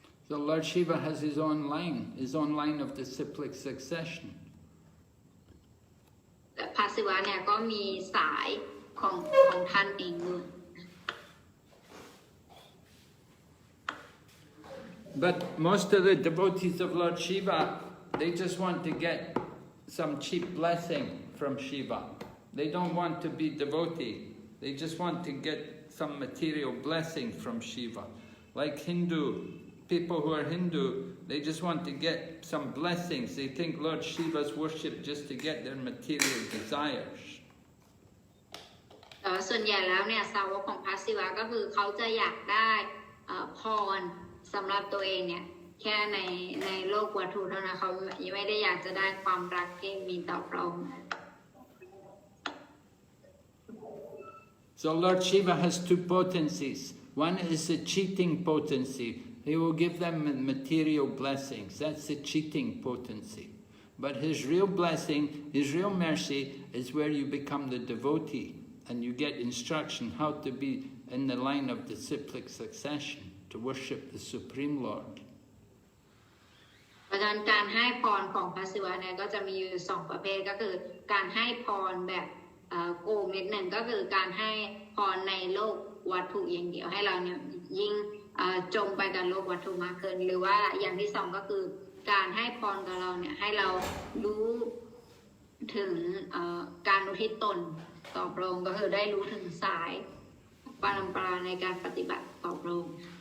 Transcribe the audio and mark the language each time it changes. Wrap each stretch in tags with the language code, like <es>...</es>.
<en>So Lord Shiva has his own line of disciplic succession.</en> <th>พระศิวะเนี่ยก็มีสายของท่านเองด้วย</th> <en>But most of the devotees of Lord Shiva, they just want to get some cheap blessing from Shiva. They don't want to be devotee. They just want to get some material blessing from Shiva. Like people who are Hindu, they just want to get some blessings. They think Lord Shiva's worshipped just to get their material desires.</en> <th>ส่วนใหญ่แล้วเนี่ยสาวกของพระศิวะก็คือเขาจะอยากได้พรสำหรับตัวเองเนี่ยแค่ในโลกวัตถุเท่านั้นเขาไม่ได้อยากจะได้ความรักที่มีต่อพระองค์</th> <en>So Lord Shiva has two potencies. One is the cheating potency. He will give them material blessings. That's the cheating potency. But his real blessing, his real mercy, is where you become the devotee. and you get instruction how to be in the line of disciplic succession to worship the Supreme Lord.</en> <th>เพราะฉะนั้นการให้พรของพระศิวะเนี่ยก็จะมีอยู่2ประเภทก็คือการให้พรแบบโกงนิดหนึ่งก็คือการให้พรในโลกวัตถุอย่างเดียวให้เราเนี่ยยิ่งจมไปกับโลกวัตถุมากขึ้นหรือว่าอย่างที่2ก็คือการให้พรกับเราเนี่ยให้เรารู้ถึงการอุทิศตนต่อพระองค์ก็คือได้รู้ถึงสายปรำปราในการปฏิบัติต่อพระองค์</th>